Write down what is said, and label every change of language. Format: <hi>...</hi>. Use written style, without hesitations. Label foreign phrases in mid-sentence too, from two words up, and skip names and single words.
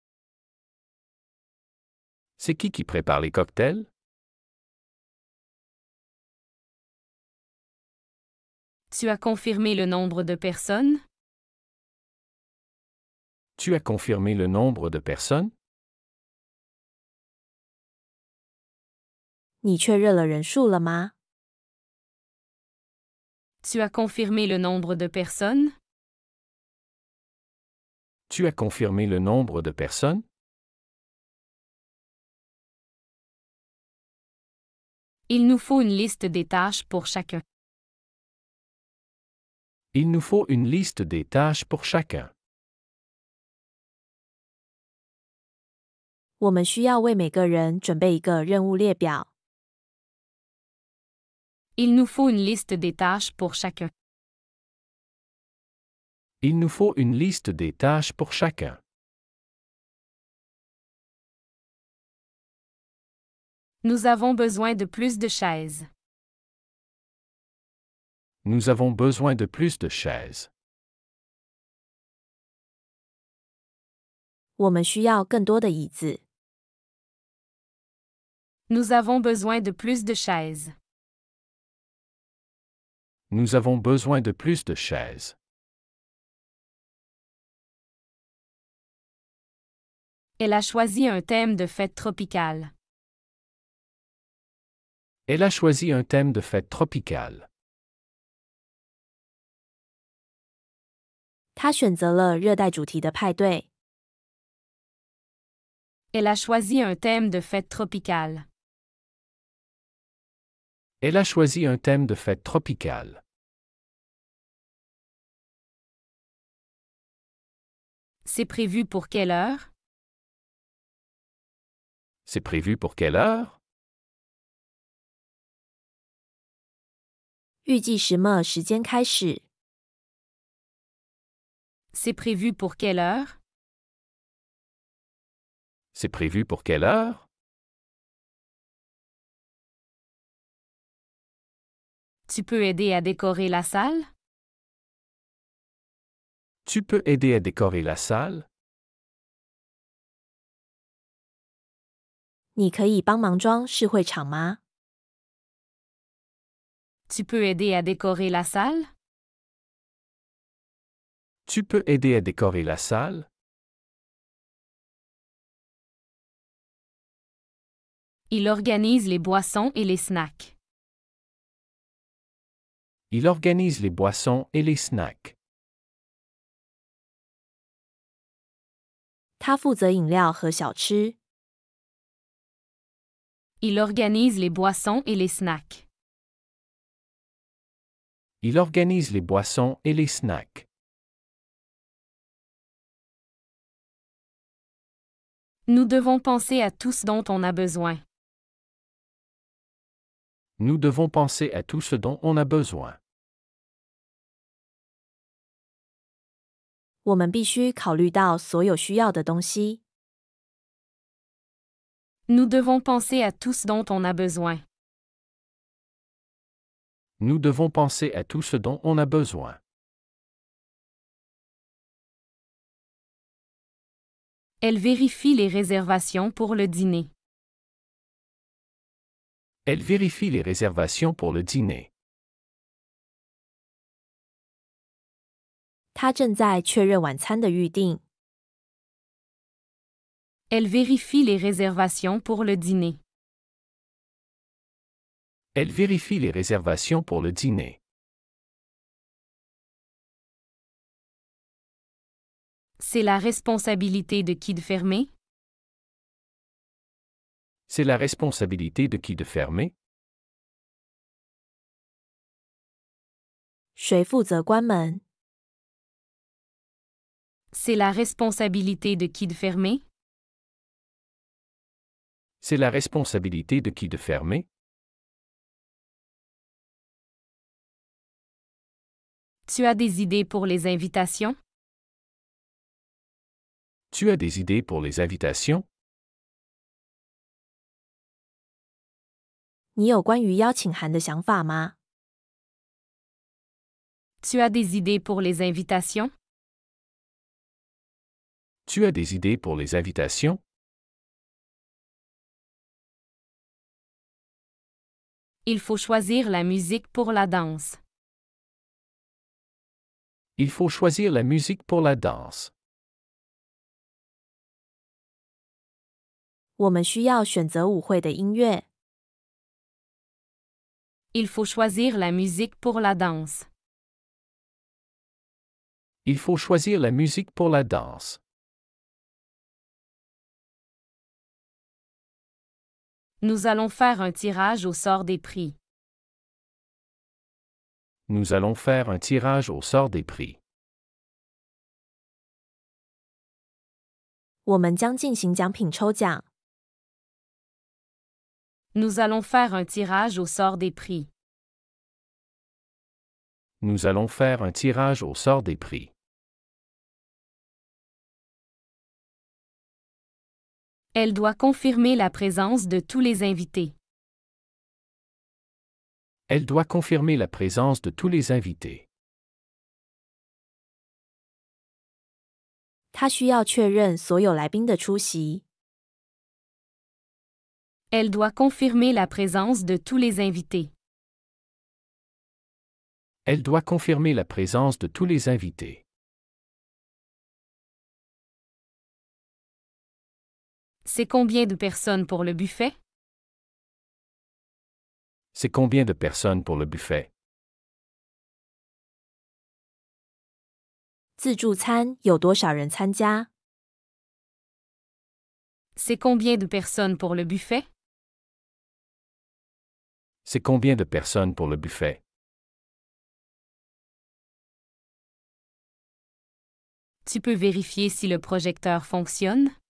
<fr>C'est qui prépare les cocktails? Tu as confirmé le nombre de personnes? Tu as confirmé le nombre de personnes?</fr> <zh>你确认了人数了吗？</zh> <fr>Tu as confirmé le nombre de personnes? Tu as confirmé le nombre de personnes? Il nous faut une liste des tâches pour chacun. Il nous faut une liste des tâches pour chacun.</fr> <zh>我们需要为每个人准备一个任务列表。</zh> <fr>Il nous faut une liste des tâches pour chacun. Il nous faut une liste des tâches pour chacun. Nous avons besoin de plus de chaises. Nous avons besoin de plus de chaises.</fr> <zh>我们需要更多的椅子。</zh> <fr>Nous avons besoin de plus de chaises. Nous avons besoin de plus de chaises. Elle a choisi un thème de fête tropicale. Elle a choisi un thème de fête tropicale.</fr> <zh>他选择了热带主题的派对。</zh> <fr>Elle a choisi un thème de fête tropicale. Elle a choisi un thème de fête tropicale. C'est prévu pour quelle heure? C'est prévu pour quelle heure?</fr> <zh>预计什么时间开始？</zh> <fr>C'est prévu pour quelle heure? C'est prévu pour quelle heure? Tu peux aider à décorer la salle? Tu peux aider à décorer la salle?</fr> <zh>你可以帮忙装试会场吗？</zh> <fr>Tu peux aider à décorer la salle? Tu peux aider à décorer la salle? Il organise les boissons et les snacks. Il organise les boissons et les snacks.</fr> <zh>他负责饮料和小吃。</zh> <fr>Il organise les boissons et les snacks. Il organise les boissons et les snacks. Nous devons penser à tout ce dont on a besoin. Nous devons penser à tout ce dont on a besoin.</fr> <zh>我们必须考虑到所有需要的东西。</zh> <fr>Nous devons penser à tout ce dont on a besoin. Nous devons penser à tout ce dont on a besoin. Elle vérifie les réservations pour le dîner. Elle vérifie les réservations pour le dîner.</fr> <zh>他正在确认晚餐的预订。</zh> <fr>Elle vérifie les réservations pour le dîner. Elle vérifie les réservations pour le dîner. C'est la responsabilité de qui de fermer? C'est la responsabilité de qui de fermer?</fr> <zh>谁负责关门？</zh> <fr>C'est la responsabilité de qui de fermer? C'est la responsabilité de qui de fermer? Tu as des idées pour les invitations? Tu as des idées pour les invitations?</fr> <zh>你有关于邀请函的想法吗？</zh> <fr>Tu as des idées pour les invitations? Tu as des idées pour les invitations? Il faut choisir la musique pour la danse. Il faut choisir la musique pour la danse.</fr> <zh>我们需要选择舞会的音乐。</zh> <fr>Il faut choisir la musique pour la danse. Il faut choisir la musique pour la danse. Nous allons faire un tirage au sort des prix. Nous allons faire un tirage au sort des prix.</fr> <zh>我们将进行奖品抽奖。</zh> <fr>Nous allons faire un tirage au sort des prix. Nous allons faire un tirage au sort des prix. Elle doit confirmer la présence de tous les invités. Elle doit confirmer la présence de tous les invités.</fr> <zh>他需要确认所有来宾的出席。</zh> <fr>Elle doit confirmer la présence de tous les invités. Elle doit confirmer la présence de tous les invités. C'est combien de personnes pour le buffet? C'est combien de personnes pour le buffet?</fr> <zh>自助餐有多少人参加？</zh> <fr>C'est combien de personnes pour le buffet? C'est combien de personnes pour le buffet? Tu peux vérifier si le projecteur fonctionne?</fr>